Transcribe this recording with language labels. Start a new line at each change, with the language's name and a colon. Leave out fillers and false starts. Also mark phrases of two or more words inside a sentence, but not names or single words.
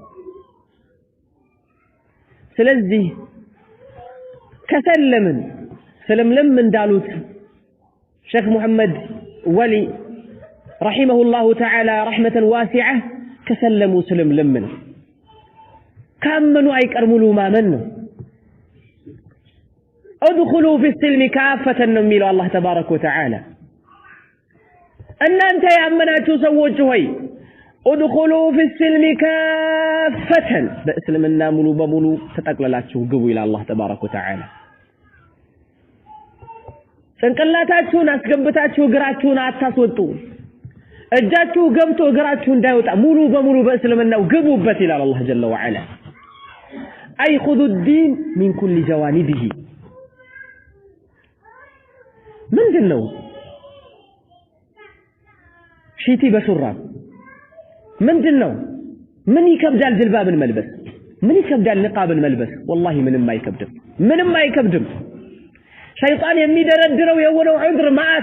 Amharic: ስለዚህ ከሰለምን ሰለምለም እንዳሉት ሼክ መሐመድ ወሊ
Arabic: رحمه الله تعالى رحمة واسعة
Amharic: ከሰለሙ ሰለምለም ነው። ካመኑ አይቀር ሙሉ ማመን ነው።
Arabic: ادخلوا في السلم كافة
Amharic: ነው የሚለው አላህ
Arabic: تبارك وتعالى።
Amharic: እናንተ ያመናችሁ ሰዎች ሆይ
Arabic: ادخلوا في السلم كافة
Amharic: በእስልምና ሙሉ በሙሉ ተጠቅለላችሁ ግቡ ይላል አላህ
Arabic: تبارك وتعالى።
Amharic: ጭንቅላታችሁን አስገብታችሁ እግራችሁን አታስወጡ። እጃችሁ ገብቶ እግራችሁ እንዳይወጣ ሙሉ በሙሉ በእስልምናው ግቡበት ይላል አላህ
Arabic: جل وعلا።
Amharic: አይ
Arabic: خذوا الدين من كل جوانبه
Amharic: ምንድነው ሺቲ በሱራብ ምንድነው ምን ይከብዳል ጅልባብን መልበስ ምን ይከብዳል ንቃብን መልበስ والله ምንም አይከብድም ሸይጣን የሚደረድረው የሆነው ዑድር ማአት